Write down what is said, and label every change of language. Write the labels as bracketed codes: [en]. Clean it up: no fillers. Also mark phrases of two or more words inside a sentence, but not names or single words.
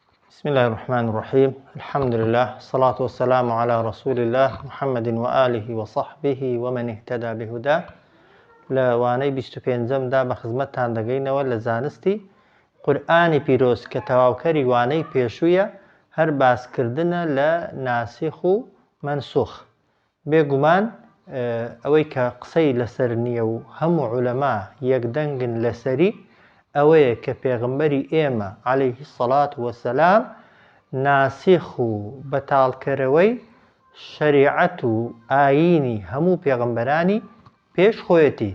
[ar] بسم الله الرحمن الرحيم. الحمد لله، الصلاة والسلام على رسول الله محمد وآله وصحبه ومن اهتدى بهداه. [ckb] لوانەی 25 دا بە خزمەتتان دەگەینەوە لە زانستی قورئانی پیرۆز کە تەواوکەری وانەی پێشوویە، هەر باسکردنە لە ناسخ و منسوخ. بێگومان ئەوەی کە قسەی لەسەر نییە و هەموو عولەما یەکدەنگن لەسەری ئەوەیە کە پێغمبەری ئێمە [ar] عەلەیهی السەڵات وەسەلام [ckb] ناسخ و بەتاڵکەرەوەی شەریعەت و ئایینی هەموو پێغمبەرانی پێش خۆیەتی.